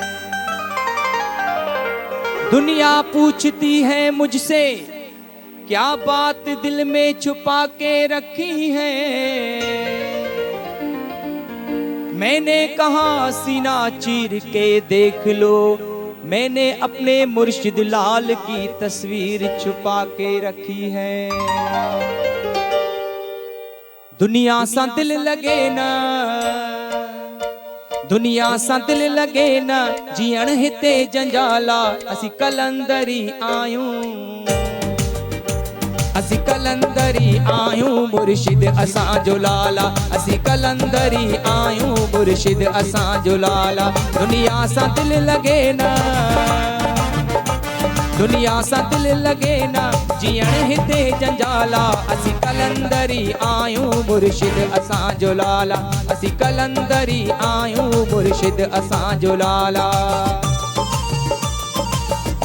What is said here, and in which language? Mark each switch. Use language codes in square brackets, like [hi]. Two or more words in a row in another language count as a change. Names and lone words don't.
[hi] दुनिया पूछती है मुझसे क्या बात दिल में छुपा के रखी है, मैंने कहा सीना चीर के देख लो, मैंने अपने मुर्शिद लाल की तस्वीर छुपा के रखी है। [sd] दुनिया सा दिल लगे ना, दुनिया सा दिल लगे ना, जीअण हिते जंजाला, असी कलंदरी आयूं, असी कलंदरी आयूं, मुर्शिद असां जो लाला, असी कलंदरी आयूं, मुर्शिद असां जो लाला। दुनिया सा दिल लगे ना, दुनिया सा दिल लगे ना, जीअण हिते जंजाला, असी कलंदरी आयूं, मुर्शिद असां जो लाला, असी कलंदरी आयूं, मुर्शिद असां जो लाला।